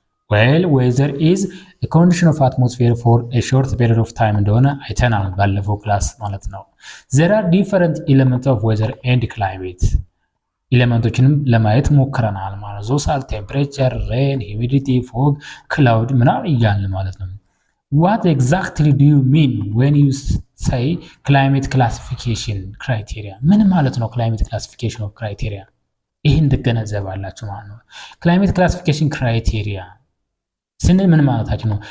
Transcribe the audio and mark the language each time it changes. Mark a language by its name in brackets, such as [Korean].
[English] Well, weather is a condition of atmosphere for a short period of time [Amharic] እንደሆነ አይተናል ባለፈው ክላስ ማለት ነው። [English] There are different elements of weather and climate. [Amharic] ኤሌመንቶችንም ለማየት ሞክረናል ማለት ነው። ሶሳል ቴምፕሬቸር፣ ሬን፣ ሂዩሚዲቲ፣ ፎግ፣ ክላውድ ምናምን እያልን ማለት ነው። [English] what exactly do you mean when you say climate classification criteria? [Amharic] ምን ማለት ነው [English] climate classification of criteria? [Amharic] ይህን ትገነዘባላችሁ ማለት ነው። [English] climate classification criteria [Amharic] ስንል ምን ማለታችን ነው?